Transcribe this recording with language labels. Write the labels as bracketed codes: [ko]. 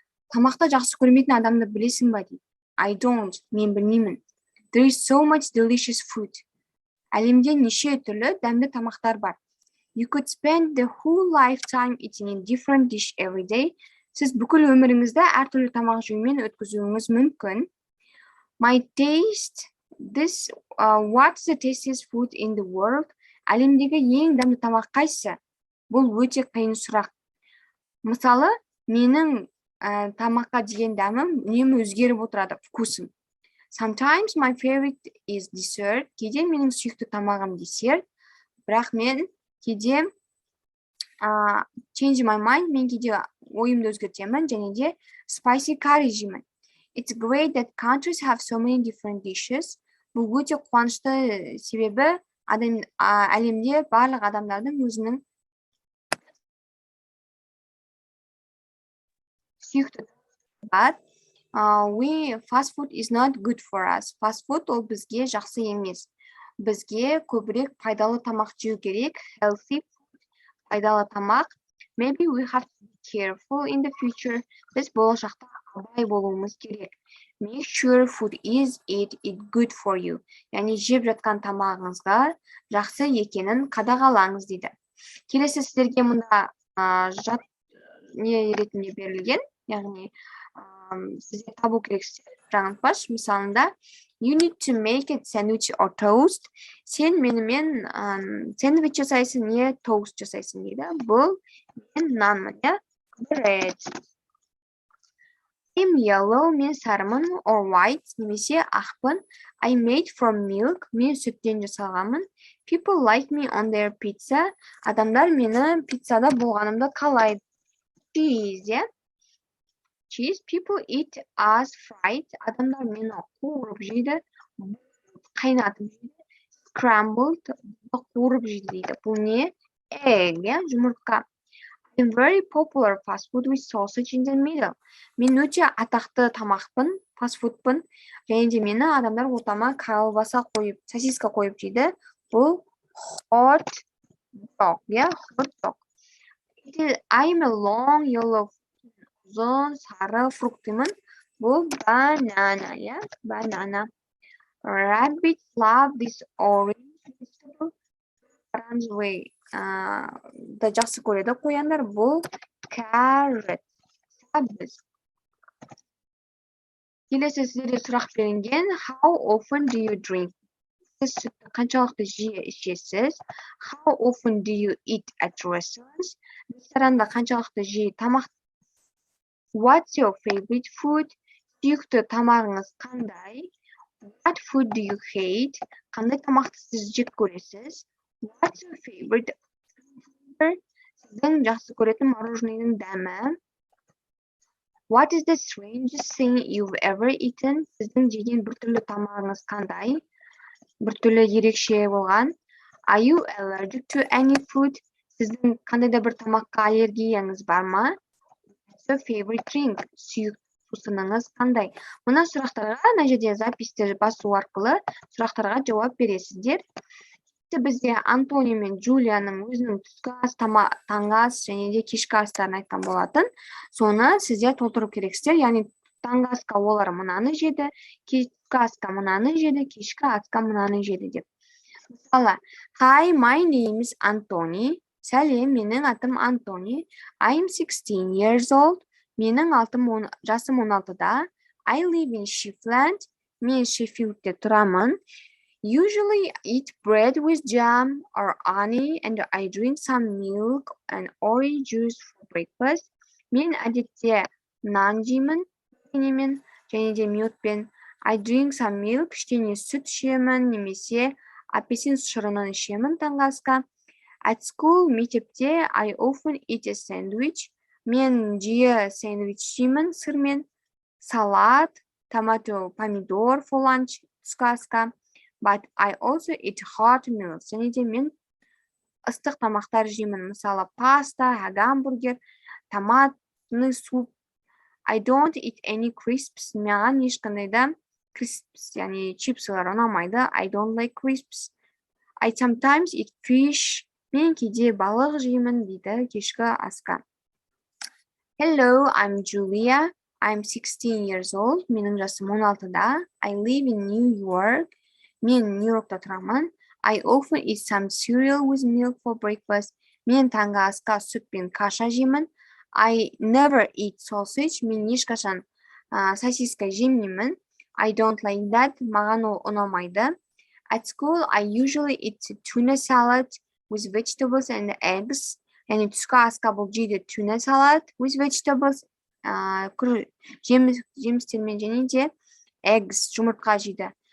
[kk] Тамақты жақсы көрмейтін адамды білесің ба дейді. [en] I don't, [kk] мен білмеймін. [en] There is so much delicious food. [kk] Әлемде неше түрлі дәмді тамақтар бар. [en] You could spend the whole lifetime eating a different dish every day. [kk] Сіз бүкіл өміріңізді әртүрлі тамақ жеумен өткізуіңіз мүмкін. [en] My taste, what's the tastiest food in the world? [kk] Әлемдегі ең дәмді тамақ қайсы? Бұл өте қиын сұрақ. Мысалы, менің тамаққа деген дәмім үнемі өзгеріп отырады, [ru] вкусым. [en] Sometimes my favorite is dessert. [kk] Кейде менің сүйікті тамағым десерт. Бірақ мен кейде [en] change my mind, [kk] мен кейде ойымды өзгертемін, және де [en] spicy curry [kk] жеймін. [en] It's great that countries have so many different dishes. [kk] Бұл өте қуанышты, себебі әлемде барлық адамдардың өзінің сүйікті бар. [en] Fast food is not good for us. [kk] Fast food ол бізге жақсы емес. Бізге көбірек пайдалы тамақ жеу керек. [en] Healthy food, [kk] пайдалы тамақ. [en] Maybe we have to be careful in the future. [kk] Біз болашақта абай болуымыз керек. [en] Make sure food is it good for you. [kk] Яғни жеп жатқан тамағыңызға жақсы екенін қадағалаңыз дейді. Келесі сіздерге мұнда жат не ретінде берілген, яғни сізге табу керексіздер жаңылтпаш. Мысалында, [en] you need to make a sandwich or toast. [kk] Сен менімен сэндвич жасайсың, не тост жасайсың дейді. Бұл мен нанмын, я? [en] Bread. I'm yellow, [kk] мен сарымын, [en] or white, [kk] немесе ақпын. [en] I made from milk, [kk] мен сүттен жасалғанмын. [en] People like me on their pizza. [kk] Адамдар мені пиццада болғанымды қалайды. [en] Cheese, yeah? Cheese, people eat us fried. [kk] Адамдар мені қуырып жейді, қайнатып жейді. [en] Scrambled, [kk] қуырып жейді дейді. Бұл не? [en] Egg, yeah? [kk] Жұмыртқа. [en] I'm very popular fast food with sausage in the middle. [kk] Мен өте атақты тамақпын, фастфудпын, және де мені адамдар ортама колбаса қойып, сосиска қойып жейді. Бұл [en] hot dog, yeah? Hot dog. I'm a long yellow [kk] ұзын сары фруктымын. Бұл [en] banana, yeah? Banana. Rabbits love this orange vegetable. [ru] Оранжевый [kk] да жақсы көреді қояндар. Бұл [en] carrot. [kk] Сәбіз. Келесі сіздерге сұрақ берілген. [en] How often do you drink? [kk] Сіз сүтті қаншалықты жиі ішесіз? [en] How often do you eat at restaurants? [kk] Ресторанда қаншалықты жиі тамақ? [en] What's your favorite food? [kk] Сүйікті тамағыңыз қандай? [en] What food do you hate? [kk] Қандай тамақты сіз жек көресіз? [en] What's your favorite flavor? [kk] Сіздің жақсы көретін мороженыйдың дәмі? [en] What is the strangest thing you've ever eaten? [kk] Сіздің жеген біртүрлі тамағыңыз қандай? Біртүрлі ерекше болған? [en] Are you allergic to any food? [kk] Сіздің қандай да бір тамаққа аллергияңыз бар ма? [en] What's your favorite drink? [kk] Сүйікті сусыныңыз қандай? Мына сұрақтарға мына жерде записьті басу арқылы сұрақтарға жауап бересіздер. Бізде Антони мен Джулияның өзінің түскі ас, таңғы ас және де кешкі астарын айтқан болатын. Соны сіздер толтырып керексіздер. Яғни таңғы асқа олар мынаны жеді, кешкі асқа мынаны жеді, кешкі асқа мынаны жеді деп. Мысалы, [en] Hi, my name is Anthony. [kk] Сәлем, менің атым Антони. [en] I'm 16 years old. [kk] Менің жасым 16-да. [en] I live in Sheffield. [kk] Мен Шеффилдте тұрамын. [en] Usually eat bread with jam or honey and I drink some milk and orange juice for breakfast. [kk] Мен әдетте нан жеймін, және де мьютпен. [en] I drink some milk, [kk] кішкене сүт ішемін, немесе апельсин шырынын ішемін таңғы асқа. [en] At school, [kk] мектепте, [en] I often eat a sandwich. [kk] Мен жиі сэндвич жеймін сырмен. Салат, [en] tomato, [kk] помидор [en] for lunch, [kk] түскі асқа. [en] But I also eat hot meals. [kk] Және де мен ыстық тамақтар жеймін. Мысалы, паста, гамбургер, [ru] томатный суп. [en] I don't eat any crisps. [kk] Маған ешқандай да [en] crisps, [kk] яғни чипсылар ұнамайды. [en] I don't like crisps. I sometimes eat fish. [kk] Мен кейде балық жеймін дейді кешкі асқа. [en] Hello, I'm Julia. I'm 16 years old. [kk] Менің жасым 16-да. [en] I live in New York. [kk] Мен Нью-Йоркта тұрамын. [en] I often eat some cereal with milk for breakfast. [kk] Мен таңғы асқа сүт пен каша жеймін. [en] I never eat sausage. [kk] Мен ешқашан сосиска жемеймін. [en] I don't like that. [kk] Маған ол ұнамайды. [en] At school, I usually eat tuna salad with vegetables and eggs. [kk] Яғни түскі асқа бұл жейді [en] tuna salad with vegetables, [kk] жемістермен және де [en] eggs, [kk] жұмыртқа жейді.